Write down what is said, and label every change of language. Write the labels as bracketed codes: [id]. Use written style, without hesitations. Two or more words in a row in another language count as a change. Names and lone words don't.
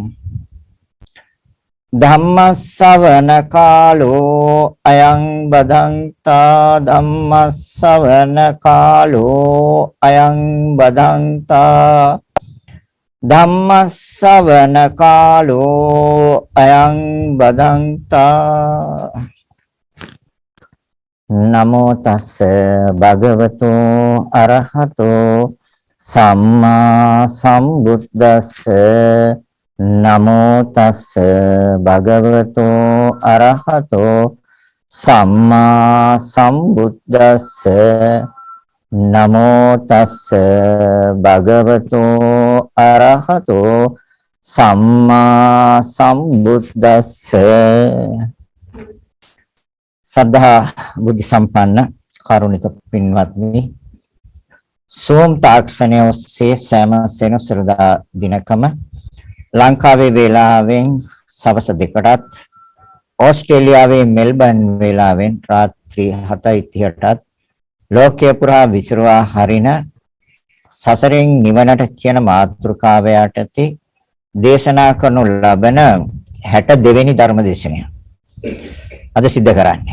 [pi] ධම්මස්සවන කාලෝ අයං බදන්තා ධම්මස්සවන කාලෝ අයං බදන්තා ධම්මස්සවන කාලෝ අයං බදන්තා නමෝ තස්ස භගවතු අරහතෝ සම්මා සම්බුද්දස්ස නමෝ තස්ස භගවතු අරහතෝ සම්මා සම්බුද්දස්ස නමෝ තස්ස භගවතු අරහතෝ සම්මා සම්බුද්දස්ස [si] සද්ධා බුද්ධ සම්පන්න කරුණික පින්වත්නි සෝම් තාක්ෂණය ඔස්සේ සෑම සෙනසුරදා දිනකම ලංකාවේ වේලාවෙන් සවස් 2ටත් ඕස්ට්‍රේලියාවේ මෙල්බන් වේලාවෙන් රාත්‍රී 7:30ටත් ලෝකයේ පුරා විසිරුවා හරින සසරෙන් නිවනට කියන මාතෘකාව යටතේ දේශනා කරනු ලබන 62 වෙනි ධර්ම දේශනය අද සිද්ධ කරන්නේ.